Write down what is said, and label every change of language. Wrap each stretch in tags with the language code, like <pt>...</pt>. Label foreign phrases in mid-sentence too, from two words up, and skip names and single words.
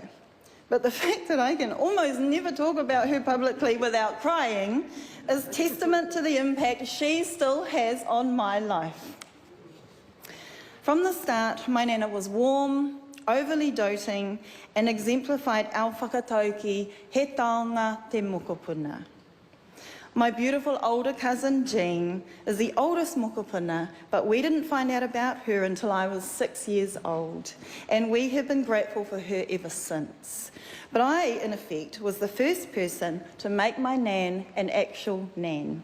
<en>But the fact that I can almost never talk about her publicly without crying is testament to the impact she still has on my life. From the start, my nana was warm, overly doting, and exemplified our whakatauki,</en> <mi>he taonga te mokopuna.</mi> <en>My beautiful older cousin Jean is the oldest mokopuna, but we didn't find out about her until I was 6 years old, and we have been grateful for her ever since. But I, in effect, was the first person to make my nan an actual nan.</en>